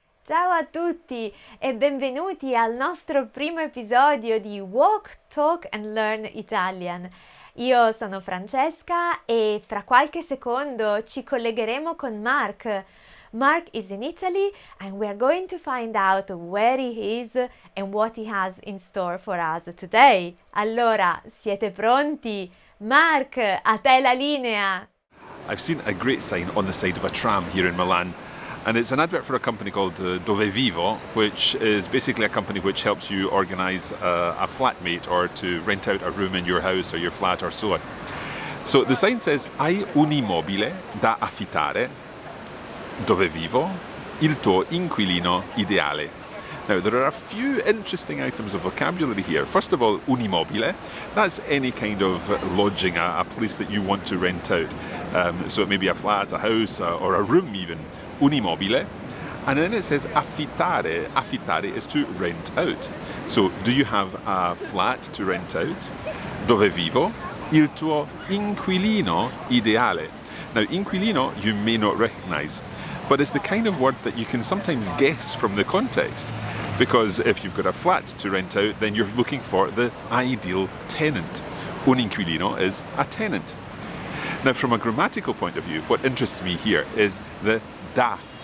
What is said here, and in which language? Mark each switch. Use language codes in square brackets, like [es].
[it] Ciao a tutti e benvenuti al nostro primo episodio di Walk, Talk and Learn Italian. Io sono Francesca e fra qualche secondo ci collegheremo con Mark. [en] Mark is in Italy and we are going to find out where he is and what he has in store for us today. [it] Allora, siete pronti? Mark, a te la linea! [en] I've seen a great sign on the side of a tram here in Milan, and it's an advert for a company called Dovevivo, which is basically a company which helps you organise a flatmate or to rent out a room in your house or your flat or so on. So the sign says, [it] hai un immobile da affittare, dove vivo, il tuo inquilino ideale. [en] Now, there are a few interesting items of vocabulary here. First of all, [it] un immobile, [en] that's any kind of lodging, a place that you want to rent out. So it may be a flat, a house, or a room even. Un immobile. And then it says affittare. Affittare is to rent out. So, do you have a flat to rent out? [it] Dove vivo? Il tuo inquilino ideale. [en] Now, inquilino you may not recognize, but it's the kind of word that you can sometimes guess from the context. Because if you've got a flat to rent out, then you're looking for the ideal tenant. Un inquilino is a tenant. Now, from a grammatical point of view, what interests me here is the da.